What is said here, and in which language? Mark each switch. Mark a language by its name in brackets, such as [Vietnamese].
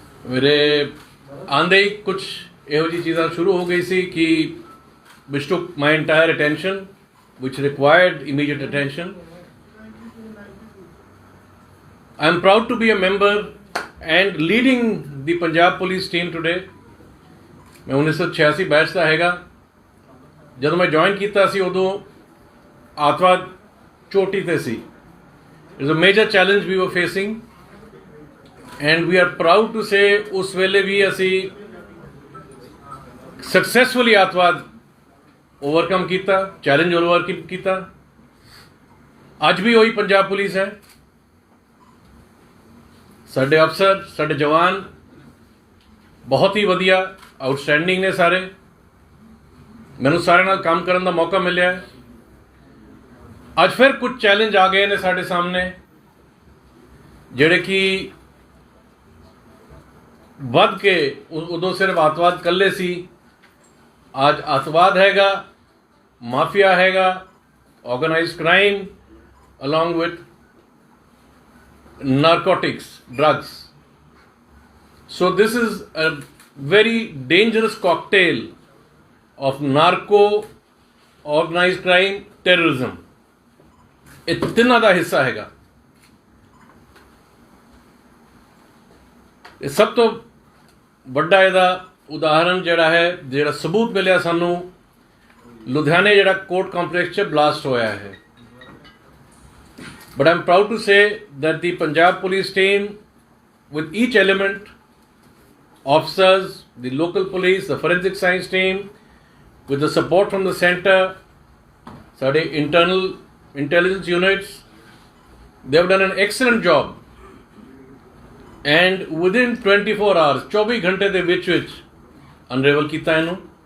[Punjabi] मेरे आंदे ही कुछ ਇਹੋ ਜਿਹੀ ਚੀਜ਼ਾਂ ਸ਼ੁਰੂ ਹੋ ਗਈ ਸੀ ਕਿ [English] which took my entire attention, which required immediate attention. I am proud to be a member and leading the Punjab Police team today. [Punjabi] मैं 1986 बैच ਦਾ ਹੈਗਾ। ਜਦੋਂ ਮੈਂ ਜੁਆਇਨ ਕੀਤਾ ਸੀ ਉਦੋਂ ਆਤਵਾਦ ਚੋਟੀ ਤੇ ਸੀ। [English] It was a major challenge we were facing and we are proud to say [Punjabi] ਉਸ ਵੇਲੇ ਵੀ ਅਸੀਂ successfully ਆਤਵਾਦ ਓਵਰਕਮ ਕੀਤਾ, [English] Challenge overcome ਕੀਤਾ। [Punjabi] ਅੱਜ ਵੀ ਉਹੀ ਪੰਜਾਬ ਪੁਲਿਸ ਹੈ। ਸਾਡੇ ਅਫਸਰ, ਸਾਡੇ ਜਵਾਨ ਬਹੁਤ ਹੀ ਵਧੀਆ, ਆਊਟਸਟੈਂਡਿੰਗ ਨੇ ਸਾਰੇ। ਮੈਨੂੰ ਸਾਰਿਆਂ ਨਾਲ ਕੰਮ ਕਰਨ ਦਾ ਮੌਕਾ ਮਿਲਿਆ। ਅੱਜ ਫਿਰ ਕੁਝ ਚੈਲੰਜ ਆ ਗਏ ਨੇ ਸਾਡੇ ਸਾਹਮਣੇ, ਜਿਹੜੇ ਕਿ ਵੱਧ ਕੇ ਉਦੋਂ ਸਿਰਫ ਆਤਵਾਦ ਇਕੱਲੇ ਸੀ। ਅੱਜ ਆਤਵਾਦ ਹੈਗਾ, ਮਾਫੀਆ ਹੈਗਾ, organised crime [English] along with narcotics, drugs. So this is a very dangerous cocktail of narco, organized crime, terrorism. [Punjabi] ਇਹ ਤਿੰਨਾਂ ਦਾ ਹਿੱਸਾ ਹੈਗਾ। ਇਹ ਸਭ ਤੋਂ ਵੱਡਾ ਇਹਦਾ ਉਦਾਹਰਨ ਜਿਹੜਾ ਹੈ, ਜਿਹੜਾ ਸਬੂਤ ਮਿਲਿਆ ਸਾਨੂੰ, ਲੁਧਿਆਣੇ ਜਿਹੜਾ ਕੋਰਟ ਕੰਪਲੈਕਸ 'ਚ ਬਲਾਸਟ ਹੋਇਆ ਹੈ। [English] But I'm proud to say that the Punjab Police team, with each element, officers, the local police, the forensic science team, with the support from the centre, ਸਾਡੇ internal intelligence units, they have done an excellent job. And within 24 hours, [Punjabi] 24 ਘੰਟੇ ਦੇ ਵਿੱਚ unravel ਕੀਤਾ ਇਹਨੂੰ।